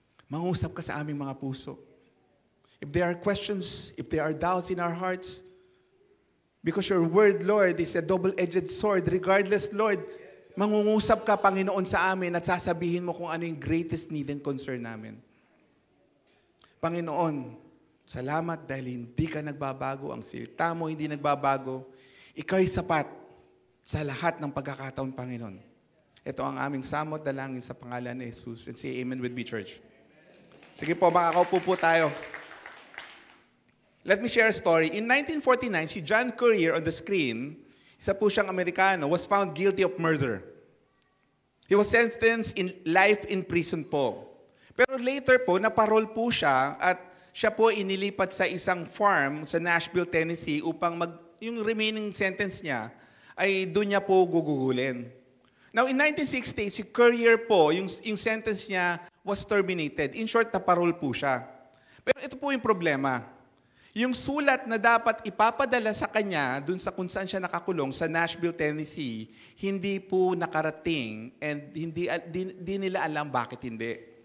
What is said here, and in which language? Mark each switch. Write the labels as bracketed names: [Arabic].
[Filipino] Mangusap ka sa aming mga puso. [English] If there are questions, if there are doubts in our hearts, because your word, Lord, is a double-edged sword. [Filipino] Regardless, Lord, mangungusap ka, Panginoon, sa amin at sasabihin mo kung ano yung [English] greatest need and concern [Filipino] namin. Panginoon, salamat dahil hindi ka nagbabago. Ang salita mo hindi nagbabago. Ikaw'y sapat sa lahat ng pagkakataon, Panginoon. Ito ang aming samot dalangin sa pangalan ni Jesus. [English] And say amen with me, church. [Filipino] Sige po, makakaupo po tayo. [English] Let me share a story. In 1949, si John Currier on the screen, [Filipino] isa po siyang Amerikano, [English] was found guilty of murder. He was sentenced in life in prison po. [Filipino] Pero later po, naparol po siya at siya po inilipat sa isang farm sa Nashville, Tennessee upang yung remaining sentence niya ay doon niya po gugugulin. [English] Now, in 1960, [Filipino] si Currier po, yung sentence niya [English] was terminated. [Filipino] In short, naparol po siya. Pero ito po yung problema. Yung sulat na dapat ipapadala sa kanya dun sa kung saan siya nakakulong sa Nashville, Tennessee, hindi po nakarating and hindi nila alam bakit hindi.